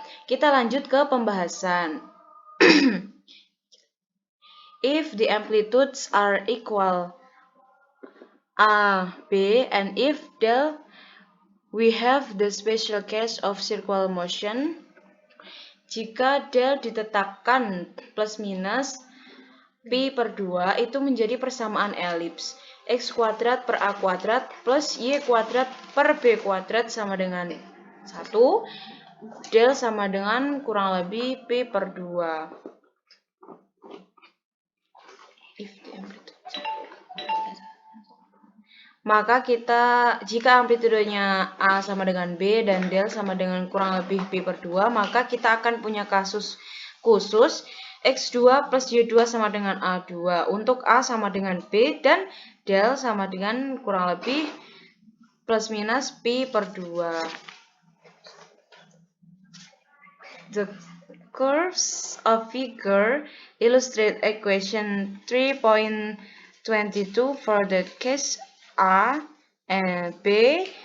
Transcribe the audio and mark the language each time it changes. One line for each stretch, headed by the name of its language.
Indonesian: Kita lanjut ke pembahasan.
English: If the amplitudes are equal A, B, and if del, we have the special case of circular motion.
Indonesian: Jika del ditetapkan plus minus pi per 2 itu menjadi persamaan elips. X kuadrat per A kuadrat plus Y kuadrat per B kuadrat sama dengan 1. Del sama dengan kurang lebih pi per 2. Maka jika amplitudenya A sama dengan B dan del sama dengan kurang lebih pi per 2, maka kita akan punya kasus khusus X2 plus Y2 sama dengan A2 untuk A sama dengan B dan del sama dengan kurang lebih plus minus pi per 2.
English: The curves of figure illustrate equation 3.22 for the case A and B.